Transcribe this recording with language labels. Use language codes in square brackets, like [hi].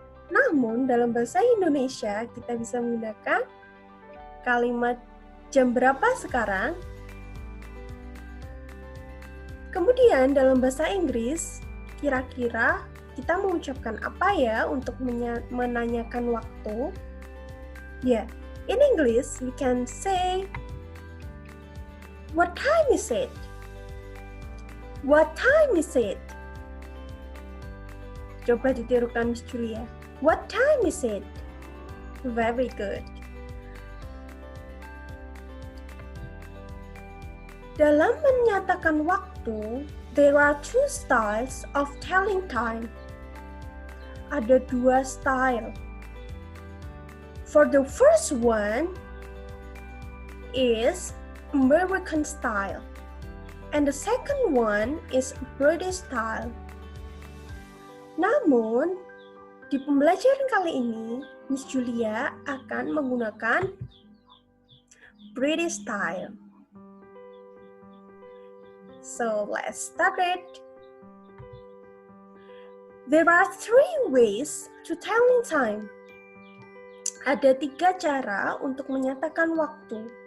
[id] Namun dalam bahasa Indonesia kita bisa menggunakan kalimat jam berapa sekarang? Kemudian dalam bahasa Inggris, kira-kira kita mengucapkan apa ya untuk menanyakan waktu? [en] Ya, in English we can say, what time is it? What time is it? [id] Coba ditirukan [en] Miss Julia. What time is it? Very good. [id] Dalam menyatakan waktu, [en] there are two styles of telling time. [id] Ada dua style. [en] For the first one is American style, and the second one is British style. [id] Namun, di pembelajaran kali ini, Miss Julia akan menggunakan British style. [en] So let's start it. There are three ways to telling time. [id] Ada 3 cara untuk menyatakan waktu.